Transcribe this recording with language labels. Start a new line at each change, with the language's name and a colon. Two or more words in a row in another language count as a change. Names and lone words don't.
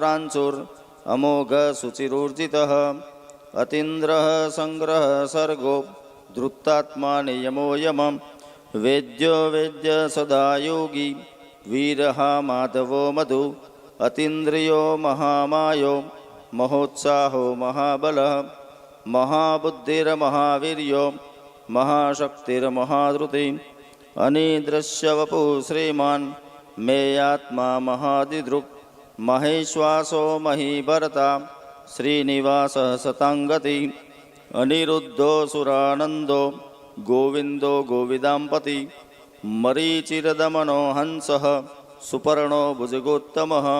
Sanskrit: प्रांशुरमोघशुचिरूर्जितः अतीन्द्रः संग्रह सर्गो धृतात्मा नियमो यमं वेद्यो वेद्य सदा योगी वीरः माधवो मधु अतीन्द्रियो महामायो महोत्साहो महाबलः महाबुद्धिर्महावीर्यो महाशक्तिर्महाधृति અનિદૃશ્ય વપુ શ્રીમાન મેયાત્મા મહાદિદૃક મહેશ્વાસો મહીભરતા શ્રીનિવાસ સતાંગતિ અનિરુદ્ધો સુરાનંદો ગોવિંદો ગોવિદાંપતિ મરીચિરદમનો હંસ સુપર્ણો ભુજગોત્તમ